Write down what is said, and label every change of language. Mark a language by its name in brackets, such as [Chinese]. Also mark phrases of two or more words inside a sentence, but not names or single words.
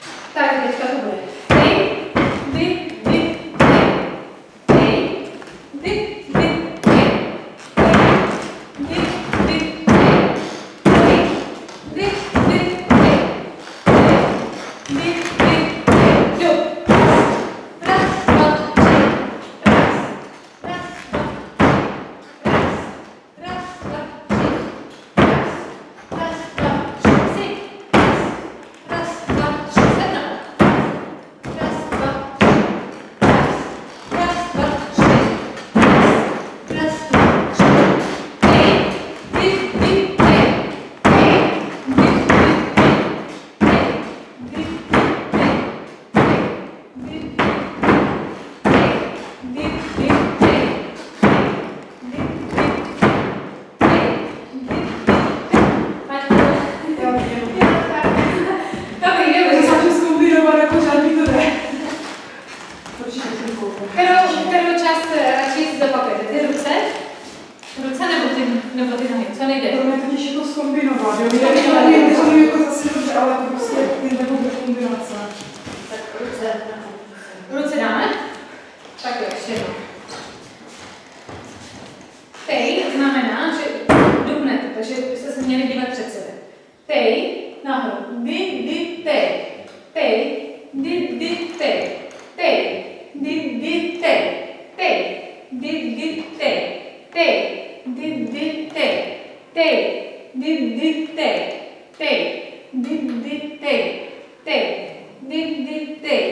[Czech] Tak, teďka to bude. Hej, dy, dy, hej. Hej, dy, dy, hej. Hej, dy, dy, hej. Hej, dy, dy, hej. Hej, dy, dy, hej. Jo. Raz, dva, tři. Raz, raz, dva, tři. Raz, dva, tři. Raz, dva, tři. Sedna. Raz, dva, tři. Raz, dva, tři. Raz, dva, tři. Hej, dy, dy, hej. Hej, dy, dy, hej. Hej, dy, dy, hej. Hej, dy, dy, hej. Dy, dy, hej. Kterou část radši si zopakujete? Ty ruce? Ruce nebo ty nohy? Co nejde? To mě totiž jako zkombinovat, jo? To je jako zase dobře, ale to prostě ty nebude kombinace. Tak ruce dáme? Tak jo, ještě jednou. Tej znamená, že dubnete, takže byste se měli dívat před sebe. Tej, nahoru. Dy, dy, tej. Tej, dy, dy, tej. Tej, dy, dy, tej. Tej, dy, dy, tej. Tej, dy, dy, tej. Tej, dy, dy, tej. Tej, dy, dy, tej. Tej, dy, dy, tej.